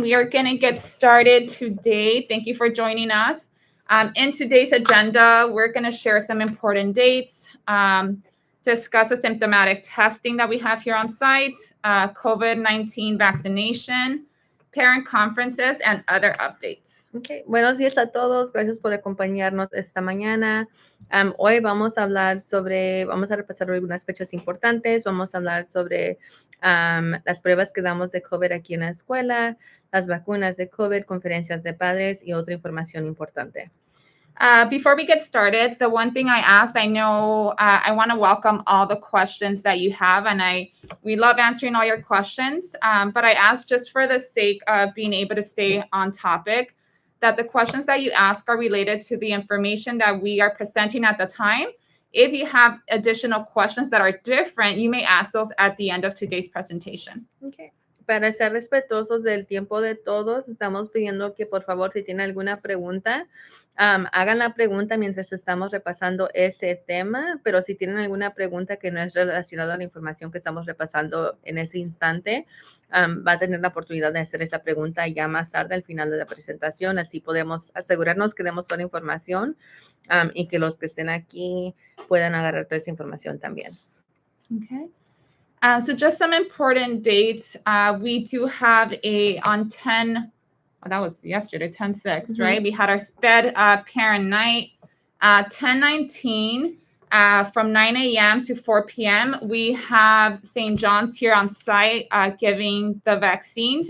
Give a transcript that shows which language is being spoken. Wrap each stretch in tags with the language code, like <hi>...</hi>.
<en>We are going to get started today. Thank you for joining us. In today's agenda, we're going to share some important dates, discuss the symptomatic testing that we have here on site, COVID-19 vaccination, parent conferences, and other updates.</en> <es>Okay. Buenos días a todos. Gracias por acompañarnos esta mañana. Hoy vamos a repasar algunas fechas importantes. Vamos a hablar sobre las pruebas que damos de COVID aquí en la escuela, las vacunas de COVID, conferencias de padres y otra información importante.</es> <en>Before we get started, the one thing I asked, I know I want to welcome all the questions that you have, and we love answering all your questions, but I asked just for the sake of being able to stay on topic, that the questions that you ask are related to the information that we are presenting at the time. If you have additional questions that are different, you may ask those at the end of today's presentation. Okay.</en> <es>Para ser respetuosos del tiempo de todos, estamos pidiendo que por favor, si tienen alguna pregunta, hagan la pregunta mientras estamos repasando ese tema, pero si tienen alguna pregunta que no es relacionada a la información que estamos repasando en ese instante, va a tener la oportunidad de hacer esa pregunta ya más tarde al final de la presentación, así podemos asegurarnos que demos toda la información y que los que estén aquí puedan agarrar toda esa información también. Okay.</es> <en>So just some important dates. We do have on 10, that was yesterday, 10/6, right? We had our SPED parent night, 10/19 from 9 a.m. to 4 p.m. We have St. John's here on site giving the vaccines.</en>